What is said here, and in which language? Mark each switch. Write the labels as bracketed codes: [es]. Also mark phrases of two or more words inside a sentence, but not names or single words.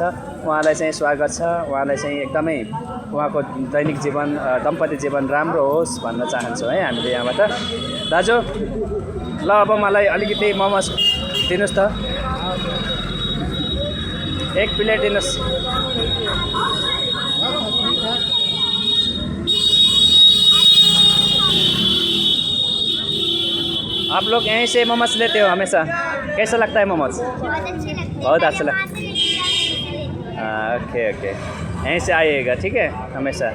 [ne] उहाँलाई चाहिँ स्वागत छ। उहाँलाई चाहिँ एकदमै उहाँको दैनिक जीवन, दम्पत्ति जीवन राम्रो होस् भन्न चाहन्छु है हामीले यहाँबाट। दाजु ल अब मलाई अलिकति मोमोज दिनुहोस् त, 1 प्लेट दिनुहोस्। [hi] आप लोग यहीं से मोमोज लेते हो हमेशा? कैसा लगता है मोमोज? बहुत अच्छा लगता है। ओके ओके, यहीं से आइएगा, ठीक है, हमेशा।